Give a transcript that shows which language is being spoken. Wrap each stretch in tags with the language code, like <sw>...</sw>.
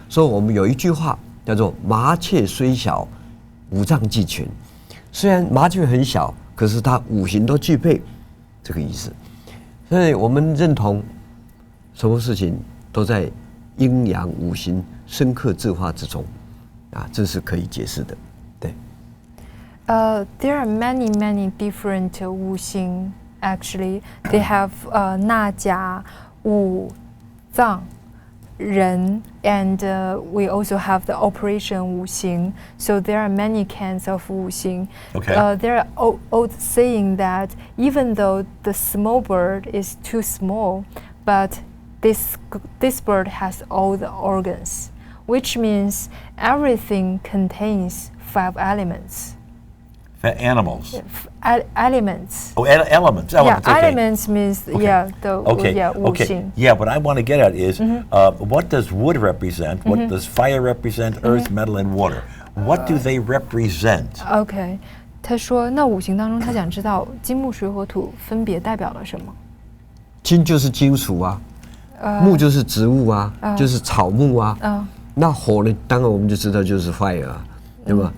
<zh>所以我们有一句话叫做“麻雀虽小，五脏俱全”。虽然麻雀很小，可是它五行都具备，这个意思。所以我们认同什么事情都在阴阳五行深刻制化之中，这是可以解释的。</zh> <en>There are many different 五行 actually. They have</en> <zh>纳甲、五脏、人</zh> <en>and we also have the operation 五行. So there are many kinds of 五行. Okay. There are old saying that even though the small bird is too small, but this bird has all the organs, which means everything contains 5 elements. Animals. Elements. Oh, elements. Yeah, Okay. elements means Okay. Okay.</en> <zh>五行.</zh> <en>Yeah, what I want to get at is what does wood represent? What does fire represent? Earth, metal, and water. What do they represent?</en> <zh>OK， 他说那五行当中，他想知道金木水火土分别代表了什么。金就是金属啊，木就是植物啊，就是草木啊。那火呢？当然我们就知道就是 fire 啊，对吧？</zh>